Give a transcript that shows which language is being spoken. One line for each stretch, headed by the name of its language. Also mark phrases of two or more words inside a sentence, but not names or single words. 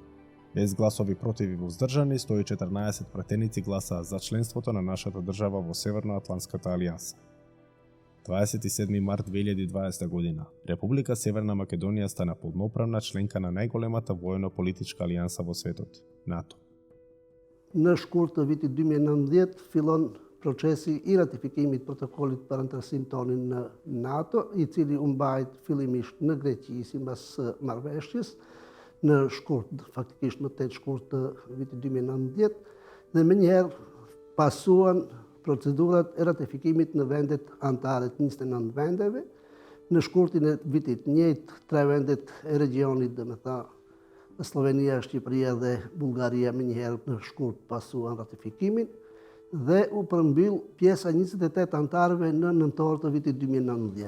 Macedonian: Без гласови против и воздржани, 114 пратеници гласаа за членството на нашата држава во Северноатлантската алијанса. 27 март 2020 година, Република Северна Македонија стана полноправна членка на најголемата војно-политичка алијанса во светот, НАТО.
Albanian: Në shkurt të vitit 2019 fillon procesi i ratifikimit protokollit për antarësim tonin në NATO, i cili u mbajt fillimisht në Greqi sipas marrëveshjes në shkurt, faktikisht në 8 shkurt të vitit 2019, dhe menjëherë pasuan procedurat e ratifikimit në vendet antare të 29 vendeve, në shkurtin e vitit njëjtë 3 vendet e regionit, domethënë Slovenia, Shqipëria dhe Bullgaria menjëherë në shkurt pasuan ratifikimin dhe u përmbyll pjesa 28 antarëve në nëntor të vitit 2019.